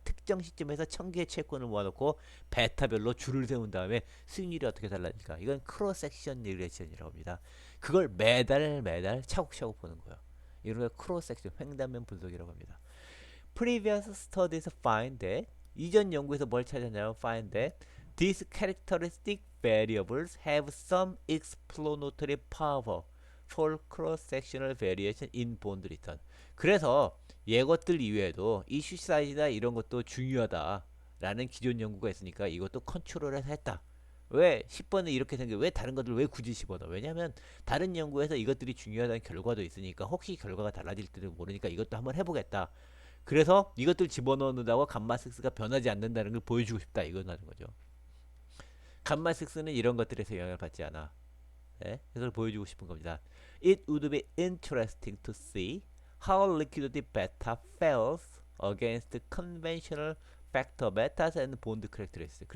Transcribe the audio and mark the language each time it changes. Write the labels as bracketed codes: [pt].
[ko] 특정 시점에서 1000개의 채권을 모아놓고 베타별로 줄을 세운 다음에 수익률이 어떻게 달라질까? 이건 크로스 섹션 리그레션이라고 합니다. 그걸 매달 차곡차곡 보는 거예요. 이런 걸 크로스 섹션 횡단면 분석이라고 합니다. [en] Previous studies find that [ko] 이전 연구에서 뭘 찾았냐면 [en] find that these characteristic variables have some explanatory power for cross-sectional variation in bond return. [ko] 그래서 이것들 이외에도 이슈 사이즈나 이런 것도 중요하다라는 기존 연구가 있으니까 이것도 컨트롤해서 했다. 왜 10번은 이렇게 생겨? 왜 다른 것들 왜 굳이 집어넣어? 왜냐면 다른 연구에서 이것들이 중요하다는 결과도 있으니까 혹시 결과가 달라질지도 모르니까 이것도 한번 해보겠다. 그래서 이것들 집어넣는다고 감마 6가 변하지 않는다는 걸 보여주고 싶다 이거라는 거죠. 감마 6는 이런 것들에서 영향을 받지 않아. 네? 그걸 보여주고 싶은 겁니다. [en] It would be interesting to see how liquidity beta fares against conventional factor betas and bond characteristics.